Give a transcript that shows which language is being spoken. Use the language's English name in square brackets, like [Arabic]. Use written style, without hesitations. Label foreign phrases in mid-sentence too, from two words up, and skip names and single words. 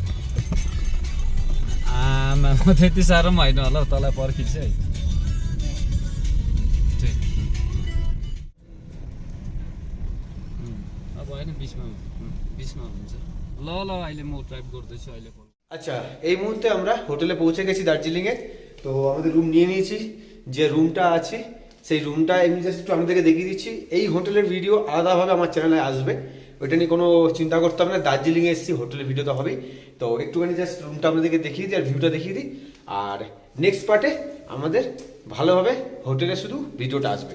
[Nepali] आमा त्यति साह्रो पनि होइन होला तँलाई पर्खिन्छ है। अब होइन बिचमा हुन्छ। ल अहिले म ड्राइभ गर्दैछु अहिले। [Bangla] আচ্ছা, এই মুহূর্তে আমরা হোটেলে পৌঁছে গেছি দার্জিলিংয়ে। তো আমাদের রুম নিয়ে নিয়েছি। যে রুমটা আছে সেই রুমটা এমনি জাস্ট একটু আপনাদেরকে দেখিয়ে দিচ্ছি। এই হোটেলের ভিডিও আলাদাভাবে আমার চ্যানেলে আসবে, ওইটা নিয়ে কোনো চিন্তা করতে হবে না। দার্জিলিংয়ে এসেছি, হোটেলের ভিডিও তো হবেই। তো একটুখানি জাস্ট রুমটা আপনাদেরকে দেখিয়ে দিই আর ভিউটা দেখিয়ে দিই। আর [English] next part [Bangla] আমাদের ভালোভাবে হোটেলে শুধু ভিডিওটা আসবে।